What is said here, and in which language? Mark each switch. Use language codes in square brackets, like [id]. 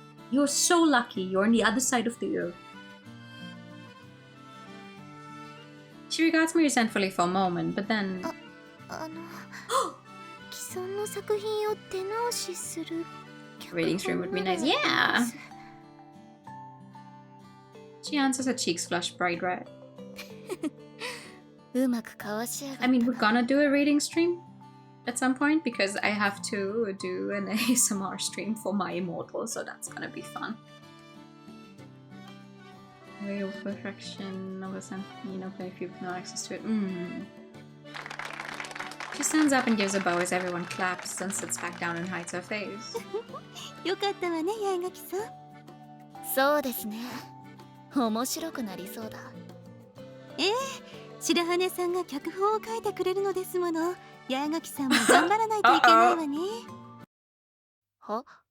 [en] You're so lucky. You're on the other side of the earth. She regards me resentfully for a moment, but then... [ja] 既存の作品を手直しする [en] Reading stream would be nice. Yeah! She answers, her cheeks flush bright red. [ja] うまくかわしやがったな。 [en] I mean, we're gonna do a reading stream at some point because I have to do an ASMR stream for my immortal, so that's gonna be fun. Way of perfection, play if you've no access to it. She stands up and gives a bow as everyone claps, then sits back down and hides her face. [ja] よかったわね、八重垣さん。そうですね。面白くなりそうだ。白羽さんが脚本を書いてくれるのですもの。八重垣さんも頑張らないといけないわね。は？